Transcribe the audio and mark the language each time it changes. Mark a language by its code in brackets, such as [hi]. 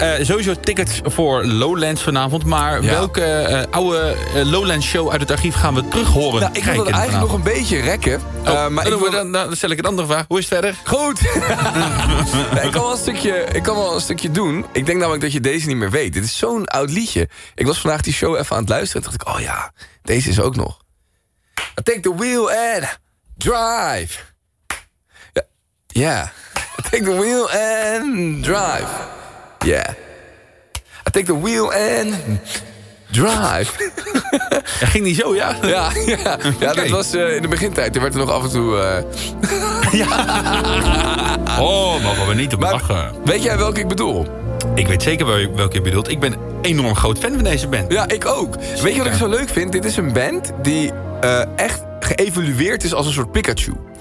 [nl] Hey, sowieso tickets voor Lowlands vanavond. Maar ja. Welke oude Lowlands show uit het archief gaan we terug horen? Nou, ik wil het eigenlijk vanavond nog een beetje rekken. Dan stel ik een andere vraag. Hoe is het verder? Goed! Nee, ik kan wel een stukje doen. Ik denk namelijk dat je deze niet meer weet. Dit is zo'n oud liedje. Ik was vandaag die show even aan het luisteren. En dacht ik, oh ja, deze is ook nog. [en] I take the wheel and drive. Ja. Yeah. I take the wheel and drive. Yeah. I take the wheel and drive. [nl] Ja, ging niet zo, ja? Ja, ja. Okay. Ja, dat was in de begintijd. Er werd er nog af en toe... Ja. Oh, mogen we niet op lachen. Weet jij welke ik bedoel? Ik weet zeker welke je bedoelt. Ik ben enorm groot fan van deze band. Ja, ik ook. Zeker. Weet je wat ik zo leuk vind? Dit is een band die echt geëvolueerd is als een soort Pikachu.